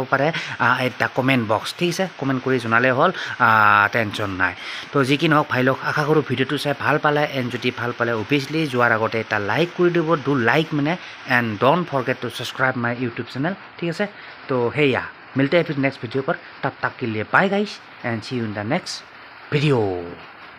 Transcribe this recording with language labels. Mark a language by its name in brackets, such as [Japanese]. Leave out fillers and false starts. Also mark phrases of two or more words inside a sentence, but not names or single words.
[Assamese] পাৰে এটা কমেণ্ট বক্স ঠিক আছে কমেণ্ট কৰি জনালে হ'ল টেনশ্যন নাই তো যি কি নহওক ভাই লওক আশা কৰোঁ ভিডিঅ'টো চাই ভাল পালে এণ্ড যদি ভাল পালে অভিয়াছলি যোৱাৰ আগতে এটা লাইক কৰি দিব লাইক মানে [English] and don't forget to subscribe my YouTube channel [Assamese] ঠিক আছে তো সেয়া [Hindi] मिलते हैं फिर [English] next video [Hindi] पर, तब तक के लिए [English] bye guys and see you in the next video.